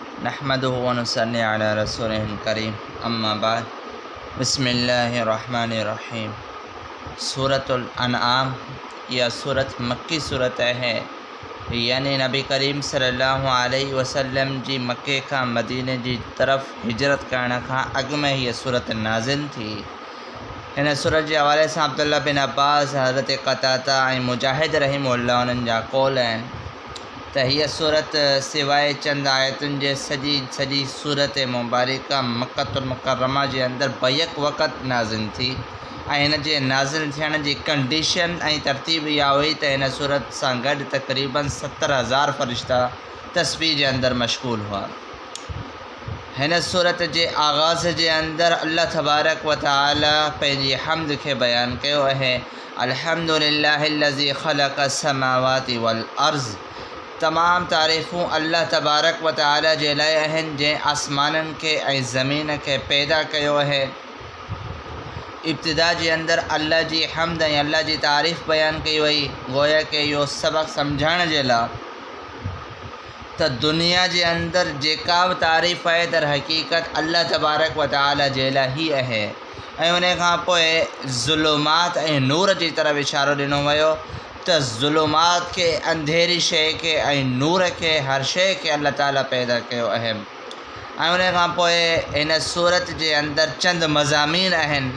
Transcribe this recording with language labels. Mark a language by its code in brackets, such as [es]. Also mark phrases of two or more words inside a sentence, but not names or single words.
[ar] نحمده ونصلي على رسوله الكريم أما بعد بسم الله الرحمن الرحيم. [sd] सूरतुल अनआम [hi] यह सूरत मक्की सूरत है, यानी [sd] नबी करीम [ar] صلى الله عليه وسلم [sd] जी मक्के का मदीने जी तरफ़ हिजरत करण खां अॻु में हीअ सूरत नाज़िल थी। हिन सूरत जे हवाले सां अब्दुल्ला बिन अब्बास, हज़रत क़तादा ऐं मुजाहिद रहिमहुल्लाह उन्हनि जा कौल आहिनि त हीअ सूरत सिवाइ चंद आयतुनि जे सॼी सूरत मुबारका मक्कतुल मुकर्रमा जे अंदरि बैक वक़्त नाज़िल थी ऐं हिन जे नाज़िल थियण जी कंडीशन ऐं तरतीब इहा हुई त हिन सूरत सां गॾु तक़रीबन 70,000 फ़रिश्ता तस्बीह जे अंदरि मशगूल हुआ। हिन सूरत जे आगाज़ जे अंदरि अल्लाह [ar] تبارك وتعالى [sd] पंहिंजी हम्द खे बयानु कयो आहे। [ar] الحمد لله الذي خلق السماوات والأرض. [sd] तमाम तारीफ़ूं अल्लाह [ar] تبارك وتعالى [sd] जे लाइ आहिनि जंहिं आसमाननि खे ऐं ज़मीन खे पैदा कयो आहे। इब्तिदा जे अंदरि अल्लाह जी हम्द ऐं अल्लाह जी तारीफ़ बयानु कई वई, गोया के इहो सबक़ सम्झण जे लाइ त दुनिया जे अंदरि जेका बि तारीफ़ आहे दर हक़ीक़त अल्लाह [ar] تبارك وتعالى [sd] जे लाइ ही आहे। ऐं उन खां पोइ ज़ुलुमात ऐं नूर जी तरफ़ इशारो ॾिनो वियो त ज़ुलुमात खे, अंधेरी शइ खे ऐं नूर खे, हर शइ खे अल्लाह ताला पैदा कयो आहे। ऐं उन खां पोइ हिन सूरत जे अंदरि चंद मज़ामीन आहिनि।